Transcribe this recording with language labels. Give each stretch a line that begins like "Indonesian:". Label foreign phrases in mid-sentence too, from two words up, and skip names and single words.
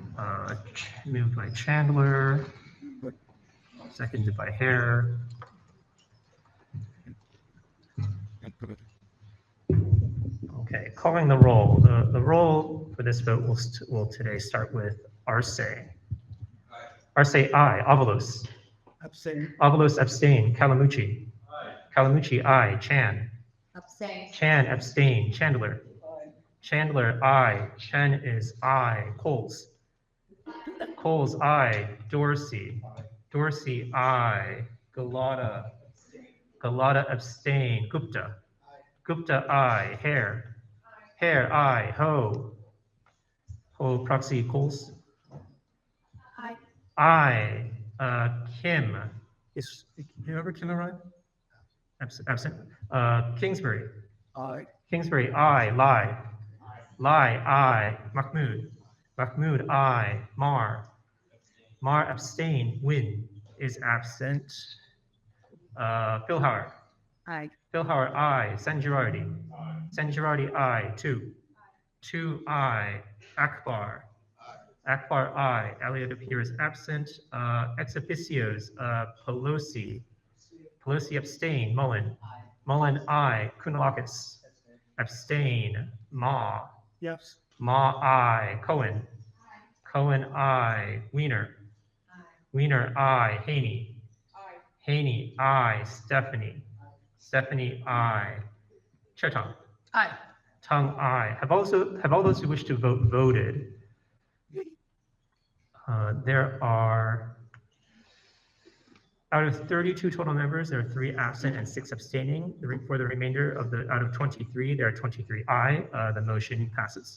English: Moved by Chandler, seconded by Hare. Okay, calling the roll. The roll for this vote will today start with Arce. Arce, aye. Avalos. Abstain. Avalos, abstain. Calamucci. Calamucci, aye. Chan. Abstain. Chan, abstain. Chandler. Chandler, aye. Chen is aye. Coles. Coles, aye. Dorsey. Dorsey, aye. Galata. Galata, abstain. Gupta. Gupta, aye. Hare. Hare, aye. Ho. Ho, proxy. Coles. Aye. Aye. Kim. Is whoever can arrive? Absent. Kingsbury. Aye. Kingsbury, aye. Lai. Lai, aye. Mahmood. Mahmood, aye. Mar. Mar, abstain. Win is absent. Philhauer. Aye. Philhauer, aye. San Girardi. San Girardi, aye. 2. 2, aye. Akbar. Akbar, aye. Elliott appears absent. Ex officios, Pelosi. Pelosi, abstain. Mullen. Mullen, aye. Kounalakis. Abstain. Ma. Yes. Ma, aye. Cohen. Cohen, aye. Wiener. Wiener, aye. Haney. Haney, aye. Stephanie. Stephanie, aye. Chertong. Aye. Tongue, aye. Have all those who wish to vote voted? There are, out of 32 total members, there are 3 absent and 6 abstaining. For the remainder of out of 23, there are 23 aye. The motion passes.